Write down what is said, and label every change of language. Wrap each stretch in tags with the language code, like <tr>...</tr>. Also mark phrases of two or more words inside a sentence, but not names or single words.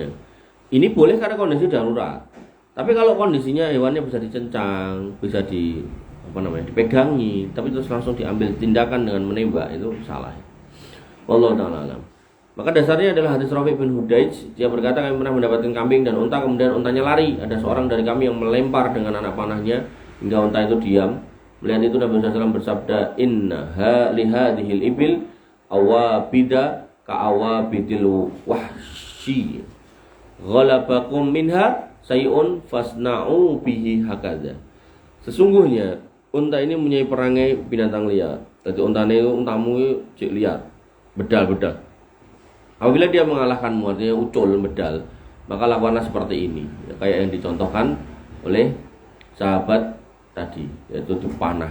<id>Ini boleh karena kondisi darurat. Tapi kalau kondisinya hewannya bisa dikencang, bisa dipegangi, tapi terus langsung diambil tindakan dengan menembak, itu salah.</id> <ar>والله تعالى أعلم.</ar> <id>Maka dasarnya adalah hadis Rafi' bin Hudaij. Dia berkata kami pernah mendapatkan kambing dan unta, kemudian untanya lari. Ada seorang dari kami yang melempar dengan anak panahnya hingga unta itu diam. Melihat itu Nabi SAW bersabda,</id> <ar>إن لهذه الإبل أوابد كأوابد الوحش غلبكم منها شيء فاصنعوا به هكذا.</ar> <id>Sesungguhnya unta ini mempunyai perangai binatang liar. Jadi untamu</id> <jv>cik liar, bedal-bedal.</jv> <id>Apabila dia mengalahkanmu, artinya</id> <jv>ucul bedal,</jv> <id>maka lakukanlah seperti ini, ya, kayak yang dicontohkan oleh sahabat tadi, yaitu panah.</id>